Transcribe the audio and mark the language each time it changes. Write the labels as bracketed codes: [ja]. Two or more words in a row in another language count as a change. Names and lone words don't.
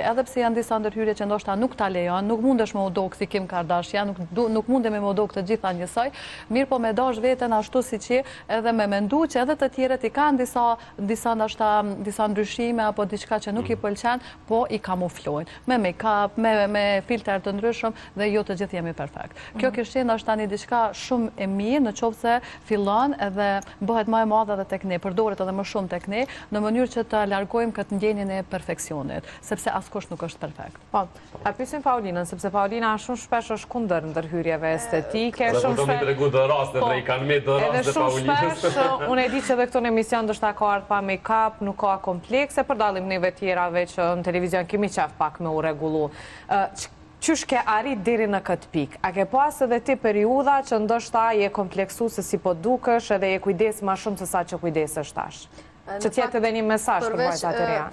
[sq] Edhe pse janë disa ndërhyrje që ndoshta nuk ta lejon, nuk mundesh me u dok si Kim Kardashian, nuk mundemi me u dok të gjitha njësoj, mirë po me dash veten ashtu siç je, edhe me mendu që edhe të tjerët i kanë disa ndryshime apo diçka që nuk i pëlqen, po i kamuflojnë me make-up, me filter të ndryshëm dhe jo të gjithë jemi perfekt. Kjo kishte ndoshta një diçka shumë e mirë në qoftë se fillon edhe bëhet më e madhe edhe tek ne, përdoret edhe më shumë tek ne, në mënyrë që të largojmë këtë ndjenjen e perfeksionit, sepse askush nuk është perfekt. Po, ta pyesim Paulinën, sepse Paulina shumë shpesh është kundër ndërhyrjeve estetike, shumë shpesh. Edhe shumë shpesh, unë e di që edhe këtu në emision ndoshta ka ardhur pa make-up, nuk ka komplekse, për dallim neve tjerave që në televizion kemi qef pak me u rregullu. Qysh ke arrit deri në këtë pikë? A ke pas edhe ti periudha që ndoshta je kompleksu se si po dukesh edhe je kujdes më shumë se sa që kujdesesh tash? Që tjetë edhe një mesazh për vajzat e reja.